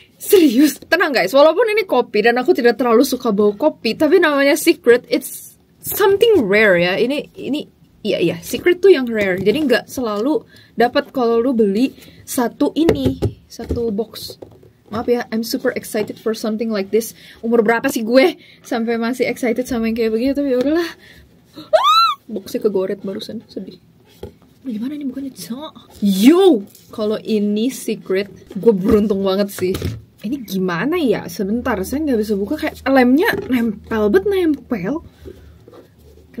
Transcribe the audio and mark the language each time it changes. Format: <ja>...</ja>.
<id>Serius, tenang guys, walaupun ini kopi dan aku tidak terlalu suka bau kopi, tapi namanya secret,</id> <en>it's something rare</en> <id>ya. Ini iya, secret tuh yang rare. Jadi nggak selalu dapat kalau lu beli satu box. Maaf ya,</id> <en>I'm super excited for something like this.</en> <id>Umur berapa sih gue sampai masih excited sama yang kayak begini, tapi udahlah. Boxnya kegoret barusan, sedih. Gimana nih bukannya? Yo, kalau ini secret, gue beruntung banget sih. Ini gimana ya? Sebentar, saya nggak bisa buka. Kayak lemnya nempel. Kenapa</id>